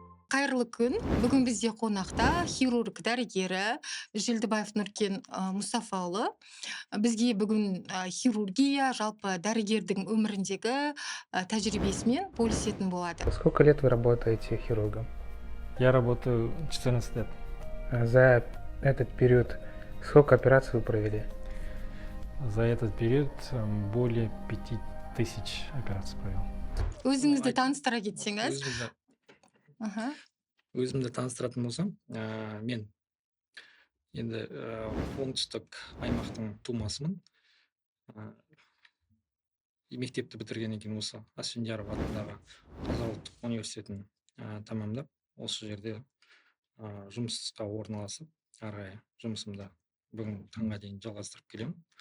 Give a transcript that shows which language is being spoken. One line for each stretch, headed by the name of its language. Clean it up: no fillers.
Kazakh: Қайырлы күн. Бүгін бізде қонақта хирург дәрігері Желдібаев Нұркен Мұстафаұлы. Бізге бүгін хирургия, жалпы дәрігердің өміріндегі тәжірибесімен бөлісетін болады.
Russian: Сколько лет вы работаете хирургом? Я работаю 14 лет. За этот период сколько операций вы провели? За этот период более 5000 операций провел.
Kazakh: Өзіңізді таныстыра кетсеңіз. Өзімді таныстыратын болсам, мен енді оңтүстік аймақтың тумасымын. Мектепті бітіргеннен кейін осы Асфендияров атындағы Қазақ ұлттық университетін тамамдап, осы жерде жұмысқа орналасып, ары қарай жұмысымды бүгін таңға дейін жалғастырып келемін.